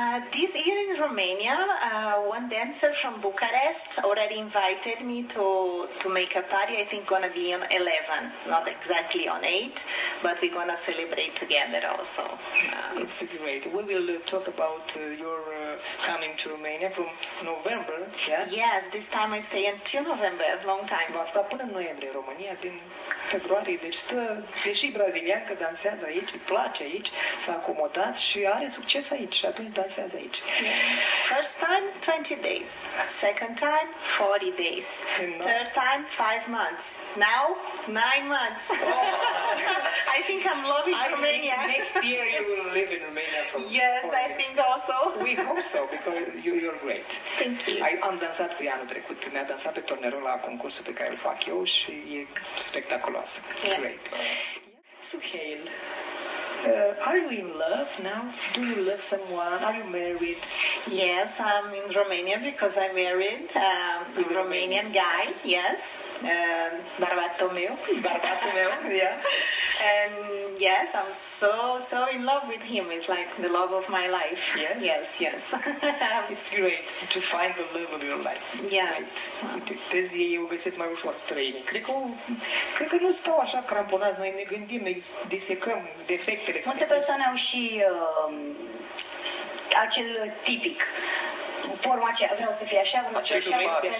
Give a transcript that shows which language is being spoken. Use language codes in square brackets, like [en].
[en] This year in Romania, one dancer from Bucharest already invited me to make a party. I think gonna be on 11, not exactly on 8, but we're gonna celebrate together also. It's great. We will talk about your coming to Romania from November. Yeah? Yes, this time I stay until November, long time. [ro] Va sta până în noiembrie în România, din februarie, deci stă, deși brazilian, că dansează aici, îi place aici, s-a acomodat și are succes aici și atunci dansează aici. [en] First time, 20 days. Second time, 40 days. And now- Third time, 5 months. Now, 9 months. I think I'm loving I think Romania. next year you will live in Romania for Yes, for I years. think also. We hope so, because you're great. Thank you. [ro] Am dansat cu ea anul trecut, mi-a dansat pe tornerul la concursul pe care îl fac eu și e spectaculoasă. [en] Yeah. Great. Suheil, are you in love now? Do you love someone? Are you married? Yes, I'm in Romania because I'm married. A Romanian guy, yes. [ro] Bărbatul meu. Bărbatul meu, [en] yeah. And yes, I'm so in love with him. It's like the love of my life. Yes? Yes. It's great to find the love of your life. It's Yes. great. [ro] Uite, vezi, ei o găsesc mai ușor străinii. Cred că nu stau așa cramponați, noi ne gândim, ne disecăm defectele. Multe persoane au și acel tipic. Forma aceea, vreau să fie așa, vreau să fie Acel așa, vreau să fie